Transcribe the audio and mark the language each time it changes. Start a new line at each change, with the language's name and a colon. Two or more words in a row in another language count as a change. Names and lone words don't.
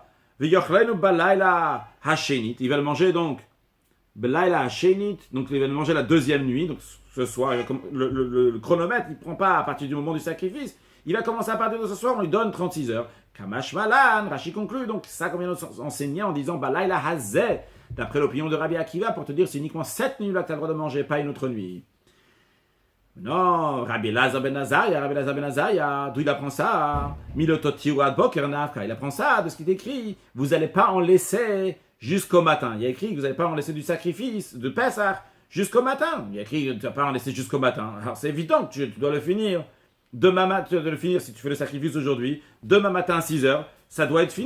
French: Il va le manger donc donc il va le manger la 2e nuit, donc ce soir, le chronomètre, il ne prend pas à partir du moment du sacrifice, il va commencer à partir de ce soir, on lui donne 36 heures. Kamash Malan, Rashi conclut, donc ça qu'on vient nous enseigner en disant
Hebrew: בלילה הזה,
French: d'après l'opinion de Rabbi Akiva, pour te dire c'est uniquement cette nuit-là que tu as le droit de manger, pas une autre nuit. Non, Rabbi Elazar ben Azariah, d'où il apprend ça?
Hebrew: מלא תותירו עד בקר נפקא,
French: il apprend ça de ce qu'il écrit, vous n'allez pas en laisser jusqu'au matin. Il y a écrit que vous n'allez pas en laisser du sacrifice de Pesach jusqu'au matin. Il y a écrit que tu ne vas pas en laisser jusqu'au matin. Alors c'est évident que tu dois le finir. Demain matin, tu dois le finir si tu fais le sacrifice aujourd'hui. Demain matin à 6 heures, ça doit être fini.